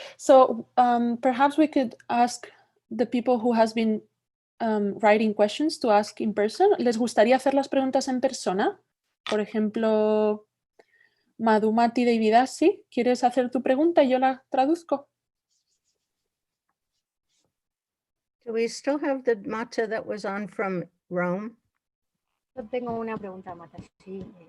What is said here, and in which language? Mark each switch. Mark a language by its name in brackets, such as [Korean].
[English] So perhaps we could ask the people who has been writing questions to ask in person. [Spanish] ¿Les gustaría hacer las preguntas en persona? Por ejemplo, Madhumati Devi Dasi, ¿quieres hacer tu pregunta y yo la traduzco? [English] Do we still have the mata that was on from Rome? [Spanish] Yo tengo una pregunta, Mata. Sí.